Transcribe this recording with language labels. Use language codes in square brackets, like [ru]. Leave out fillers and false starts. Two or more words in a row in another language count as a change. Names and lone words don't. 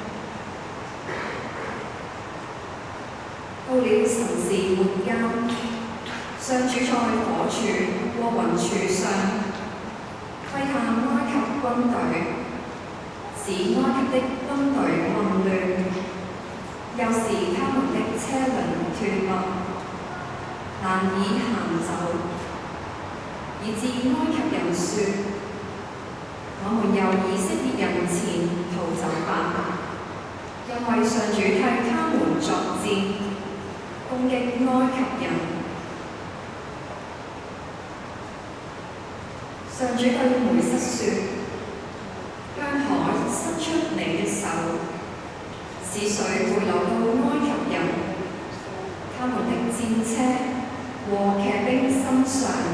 [zh] 到了晨時末間，上主在火柱和雲柱上窺探埃及軍隊，使埃及的軍隊混亂，又使他們的車輪脫落，難以行走，以致埃及人說：我們由以色列人前逃走吧，因為上主替他們作戰，攻擊埃及人。上主對梅瑟說：向海伸出你的手，使水回流到埃及人、他們的戰車和騎兵身上。